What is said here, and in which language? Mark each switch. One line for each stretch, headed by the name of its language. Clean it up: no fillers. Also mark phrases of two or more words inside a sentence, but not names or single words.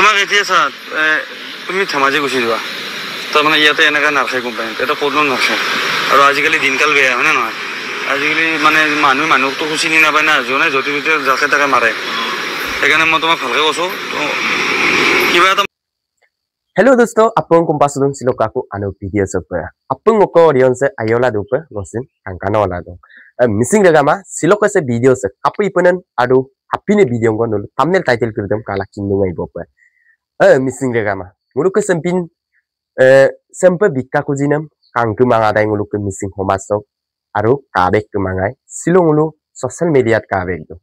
Assamese: তোমাক এতিয়া চা তুমি ধেমাজি গুচি যোৱা তাৰমানে ইয়াতে এনেকৈ নাৰাখে কোম্পানীত এটা ক'তনো নাৰাখে আৰু আজিকালি দিনকাল বেয়া হয়নে নহয় আজিকালি মানে মানুহকতো চিনি নাপায় না যোনে য'তে ত'তে যাকে তাকে মাৰে সেইকাৰণে মই তোমাক ভালকৈ কৈছোঁ কিবা এটা
Mising: Hello दोस्तों, apung kumpas dong silokaku anu video sepe. Apung ngoko audience ayola dupe ngosin angkana wala dong. Missing dagama silok se video se kapu ipunan adu happy ne video ngo nul thumbnail title kirdam kala kinnu ngai bope. Missing dagama nguluk ke sempin sempe bikka kujinam kangku manga dai nguluk ke missing homasok aru kabek ke mangai silong ngulu social media kabek do.